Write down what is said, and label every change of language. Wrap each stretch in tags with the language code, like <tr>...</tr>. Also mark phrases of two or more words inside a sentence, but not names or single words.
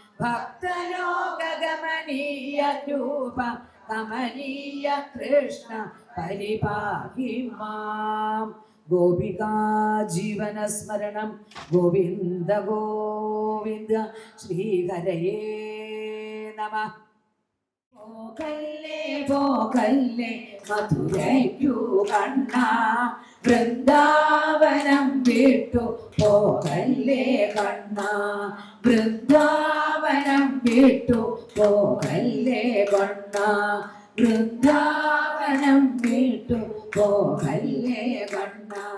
<sa>भक्तलोकगमनीयरूप कमनीय कृष्ण परिपाहि मां गोपिका जीवनस्मरणं गोविन्द गोविन्द श्रीहरये नमः</sa> <ml>പോകല്ലേ മധുരയ്ക്കു കണ്ണ വൃന്ദാവനം വിട്ടു പോകല്ലേ കണ്ണ വൃന്ദാവനം വിട്ടു പോകല്ലേ കണ്ണ വൃന്ദാവനം വിട്ടു പോകല്ലേ കണ്ണ</ml>